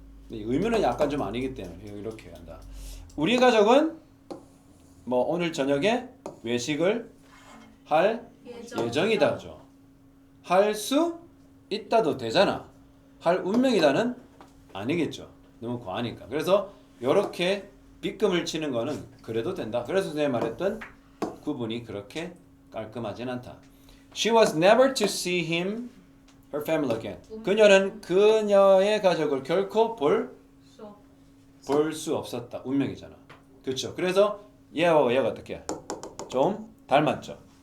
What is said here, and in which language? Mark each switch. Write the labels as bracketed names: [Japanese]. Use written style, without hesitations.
[Korean] 의미는 약간 좀 아니기 때문에 이렇게 한다. 우리 가족은 뭐 오늘 저녁에 외식을 할 예정이다죠. 할 수 있다도 되잖아. 할 운명이다는 아니겠죠. 너무 과하니까. 그래서 이렇게 빗금을 치는 거는 그래도 된다. 그래서 내가 말했던 구분이 그렇게 깔끔하진 않다. [English] She was never to see him, her family again. [Korean] 그녀는 그녀의 가족을 결코 볼 수 없었다. 운명이잖아. 그렇죠. 그래서 얘와 얘가 어떻게? 좀 닮았죠.